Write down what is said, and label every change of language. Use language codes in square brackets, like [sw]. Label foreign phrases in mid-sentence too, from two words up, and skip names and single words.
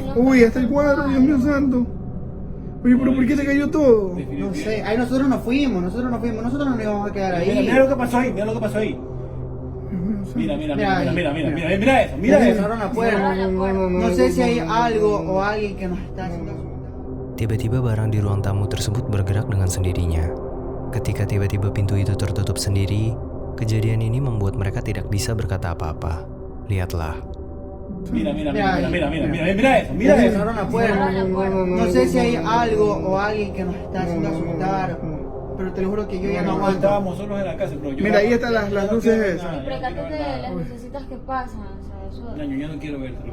[es] Uy, hasta el cuadro, Dios mío santo. Oye, pero ¿por qué se cayó todo? No sé, ahí nosotros nos fuimos, nosotros no nos íbamos a quedar ahí. Mira lo que pasó ahí, mira lo que pasó ahí. Mira eso, mira Se eso. cerraron la puerta. No sé si hay algo o alguien que nos está haciendo. [id] Tiba-tiba barang di ruang tamu tersebut bergerak dengan sendirinya. Ketika tiba-tiba pintu itu tertutup sendiri, kejadian ini membuat mereka tidak bisa berkata apa-apa. Lihatlah. [es] Mira, mira, Mira, mira, mira, mira, mira, mira eso, mira eso. Cerraron la puerta. No sé si hay algo o alguien que nos está haciendo asustar, pero te lo juro que yo ya no aguanto. Estábamos solos en la casa, pero yo... Mira, ahí están las luces esas. Percátate de las lucecitas que pasan, o sea, eso... Naño, yo no quiero verte.